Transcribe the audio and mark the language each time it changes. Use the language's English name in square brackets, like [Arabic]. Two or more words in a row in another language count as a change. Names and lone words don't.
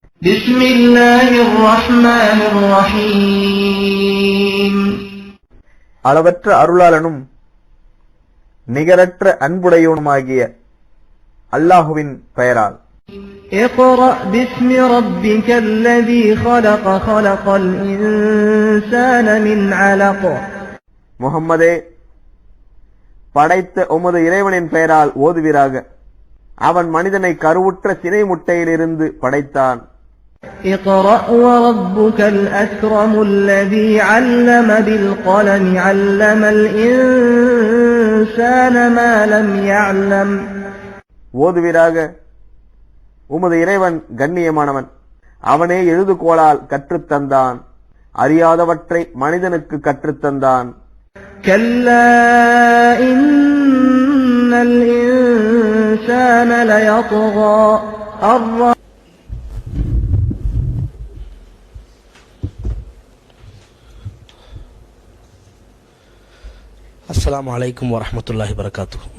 [Arabic] بسم الله الرحمن الرحيم [Tamil] அளவற்ற அருளாளனும் நிகரற்ற அன்புடையவனுமாகிய அல்லாஹுவின் பெயரால். [Arabic] اقرأ باسم ربك الذي خلق خلق الإنسان من علق [Tamil] முஹம்மதே, படைத்த உமது இறைவனின் பெயரால் ஓதுவீராக. அவன் மனிதனை கருவுற்ற சினை முட்டையிலிருந்து படைத்தான். [Arabic] اقرأ وربك الأكرم الذي علم بالقلم علم الإنسان ما لم يعلم [Tamil] ஓதுவீராக. உமது இறைவன் கண்ணியமானவன், அவனே எழுதுகோளால் கற்றுத்தந்தான், அறியாதவற்றை மனிதனுக்கு கற்றுத்தந்தான். [Arabic] كلا إن الإنسان ليطغى السلام عليكم ورحمة الله وبركاته.